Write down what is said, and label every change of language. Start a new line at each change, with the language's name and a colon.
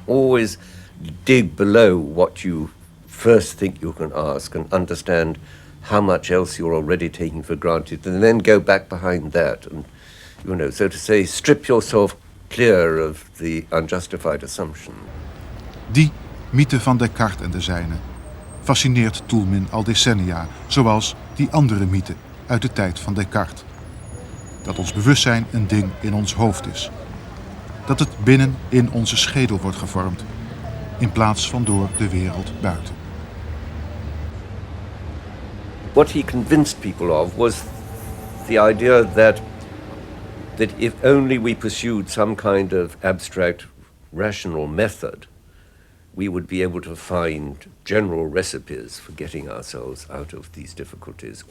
English: Always dig below what you first think you can ask and understand how much else you're already taking for granted, and then go back behind that and, so to say, strip yourself clear of the unjustified assumption.
Dutch: Die mythe van Descartes en de zijnen fascineert Toulmin al decennia, zoals die andere mythe uit de tijd van Descartes. Dat ons bewustzijn een ding in ons hoofd is. Dat het binnen in onze schedel wordt gevormd, in plaats van door de wereld buiten.
English: What he convinced people of was the idea that if only we pursued some kind of abstract rational method, we would be able to find general recipes for getting ourselves out of these difficulties.